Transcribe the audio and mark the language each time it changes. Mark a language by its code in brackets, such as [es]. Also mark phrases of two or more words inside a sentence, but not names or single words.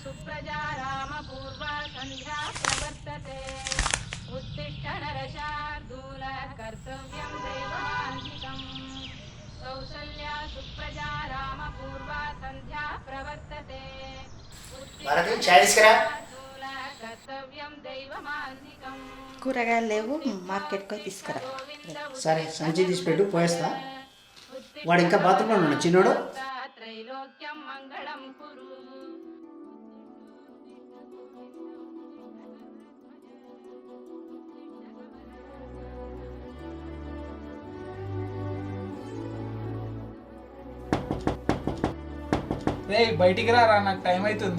[sa] सुप्रजा रामपूर्वा सन्ध्या प्रवर्तते उत्तिष्ठ नरशार्दूल कर्तव्यं देवमान्विकम् कौसल्या सुप्रजा रामपूर्वा सन्ध्या प्रवर्तते कर्तव्यं देवमान्विकम् [te] కూరగాయలు లేవు మార్కెట్కి పోయి తీసుకురా. సరే సంచి తీసి పెట్టు పోయేస్తా. వాడు ఇంకా బాత్రూంలో ఉన్నాడు చిన్నోడు. [sa] त्रैलोक्यं मङ्गलं कुरु [te] రే బయటికి రా, నాకు టైం అవుతుంది.